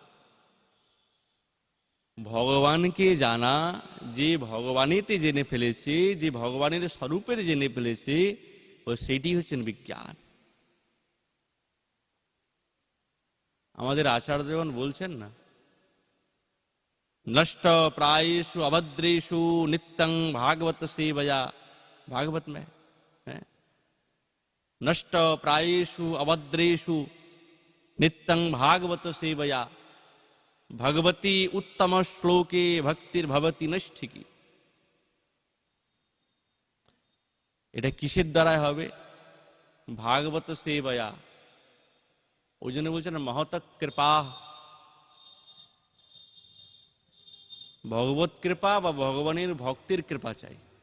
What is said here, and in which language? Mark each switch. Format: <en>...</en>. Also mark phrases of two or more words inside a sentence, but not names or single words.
<bn>ভগবানকে জানা, যে ভগবানেতে জেনে ফেলেছে, যে ভগবানের স্বরূপের জেনে ফেলেছে, ও সেটি হচ্ছেন বিজ্ঞান। আমাদের আচার্যগণ বলছেন না,</bn> <sa>नष्ट प्रायेषु अभद्रेषु नित्यं भागवत सेवया।</sa> <hi>भागवत में है,</hi> <sa>नष्ट प्रायेषु अभद्रेषु नित्यं भागवत सेवया भगवती उत्तम श्लोके भक्तिर्भवति नष्टिकी।</sa> <bn>এটা কিসের দ্বারা হবে?</bn> <sa>ভাগবত সেবয়া।</sa> <bn>ওই জন্য বলছেন মহত কৃপা। ভগবত কৃপা বা ভগবানের ভক্তির কৃপা চাই।</bn>